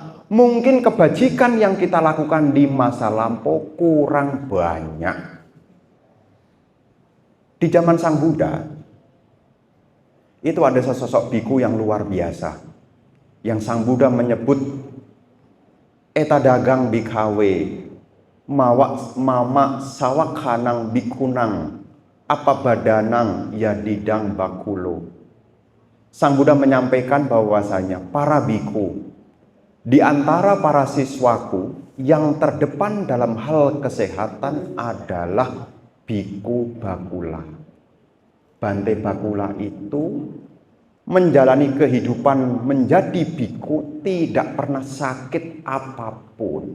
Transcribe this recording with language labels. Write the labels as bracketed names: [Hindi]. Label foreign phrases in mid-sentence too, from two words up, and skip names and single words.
[Indonesian] Mungkin kebajikan yang kita lakukan di masa lampau kurang banyak. Di zaman Sang Buddha, itu ada sesosok biku yang luar biasa. Yang Sang Buddha menyebut, [Pali] eta dagang bikhawe, mama sawakhanang bikunang, apa badanang yadidang bakulo. [Indonesian] Sang Buddha menyampaikan bahwasanya para biku, di antara para siswaku yang terdepan dalam hal kesehatan adalah biku Bakula. Bante Bakula itu menjalani kehidupan menjadi biku tidak pernah sakit apapun.